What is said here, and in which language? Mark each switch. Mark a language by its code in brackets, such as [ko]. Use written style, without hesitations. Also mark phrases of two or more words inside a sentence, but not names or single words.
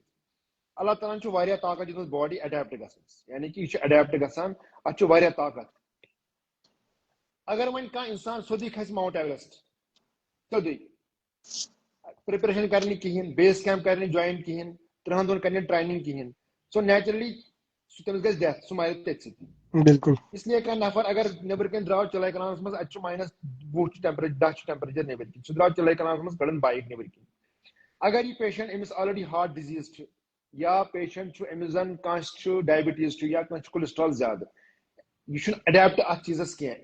[ks] اللہ تعالیٰ ہن چھُ واریاہ طاقت دِژمٕژ [en] body adapt [ks] گژھنس, یعنی کہ یہ چھُ اڈیپٹ گژھان, اتھ چھُ واریاہ طاقت. اگر وۄنۍ کانٛہہ انسان سیوٚدُے کھسہِ ماؤنٹ ایورسٹ, سیوٚدُے پریپریشن کرنہِ کہیٖنۍ, [en] base camp [ks] کرنہِ جوین کہیٖنۍ, 3 دۄہن کرنہِ ٹریننگ کہیٖنۍ, [en] so naturally [ks] تٔمِس گژھِ ڈیتھ سُہ مرِ تٔتھۍ سۭتی بالکل اس لیے کانٛہہ نفر اگر نیبرٕ کَنۍ درٛاو چلاے کلانس منٛز اَتہِ چھُ -20 چھُ ٹیمپریچر 10 چھُ ٹیمپریچر نیبرٕ کِنۍ سُہ درٛاو چلاے کلانس منٛز کڑن بایک نیبرٕ کِنۍ اگر یہِ پیشنٹ أمِس آلریڈی [en] heart disease [ks] چھِ یا پیشنٹ چھُ أمِس زن کٲنٛسہِ چھُ ڈایبٹیٖز چھُ یا کٲنٛسہِ چھُ کولسٹرال زیادٕ یہِ چھُنہٕ اڈیپٹ اتھ چیٖزس کینٛہہ